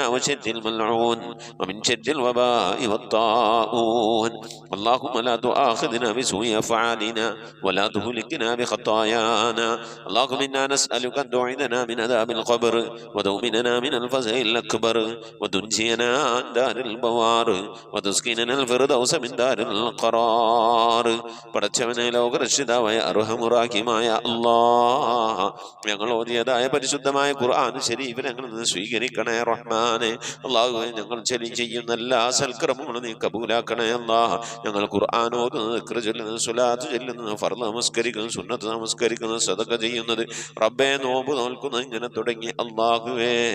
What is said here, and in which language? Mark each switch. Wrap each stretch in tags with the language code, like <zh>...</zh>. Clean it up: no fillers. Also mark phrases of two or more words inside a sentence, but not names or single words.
<ar>وشر الملعون ومن شر الوباء والطاعون اللهم لا تؤاخذنا بسوء أفعالنا ولا تهلكنا بخطايانا اللهم إنا نسألك أن تعيذنا من عذاب القبر وتؤمننا من الفزع الأكبر وتنجينا عن دار البوار وتسكننا الفردوس من دار القرار</ar> <ml>പടച്ചവനെ ലോകരക്ഷിതാവായ അർഹമുറാഹിമായ അല്ലാഹ് ഞങ്ങൾ ഓതിയതായ പരിശുദ്ധമായ ഖുർആൻ ശരീഫ് ഞങ്ങൾ നിന്ന് സ്വീകരിക്കണേ റഹ്മാനെ അല്ലാഹുവേ ഞങ്ങൾ ചെയ്യുന്ന എല്ലാ സൽക്കർമ്മങ്ങളും നീ കബൂലാക്കണേ അല്ലാഹ് ഞങ്ങൾ ഖുർആൻ ഓതുന്നത് ദിക്ർ ചൊല്ലുന്നത് സ്വലാത്ത് ചൊല്ലുന്നത് ഫർള് നമസ്കരിക്കുന്നത് സുന്നത്ത് നമസ്കരിക്കുന്നത് സദഖ ചെയ്യുന്നത് റബ്ബേ നോമ്പ് നോൽക്കുന്നത് ഇങ്ങനെ തുടങ്ങി അല്ലാഹുവേ</ml>